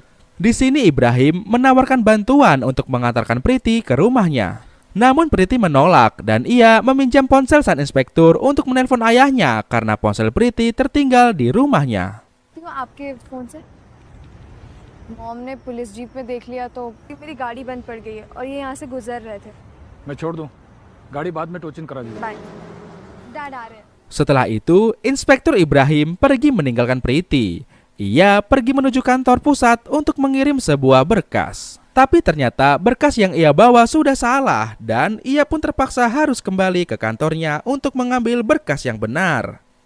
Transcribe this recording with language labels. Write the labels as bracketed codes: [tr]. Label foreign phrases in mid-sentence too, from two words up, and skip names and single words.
[id] Di sini Ibrahim menawarkan bantuan untuk mengantarkan Priti ke rumahnya. Namun Priti menolak dan ia meminjam ponsel sang inspektur untuk menelpon ayahnya karena ponsel Priti tertinggal di rumahnya. [hi] आपके फोन से मॉम ने [en] police jeep [hi] में देख लिया तो मेरी गाड़ी बंद पड़ गई है और ये यहाँ से गुजर रहे थे. मैं छोड़ दूं, गाड़ी बाद में टोचिन करा दूंगा. बाय. डैड आ रहे हैं. [id] Setelah itu, Inspektur Ibrahim pergi meninggalkan Priti. Ia pergi menuju kantor pusat untuk mengirim sebuah berkas. Tapi ternyata berkas yang ia bawa sudah salah dan ia pun terpaksa harus kembali ke kantornya untuk mengambil berkas yang benar.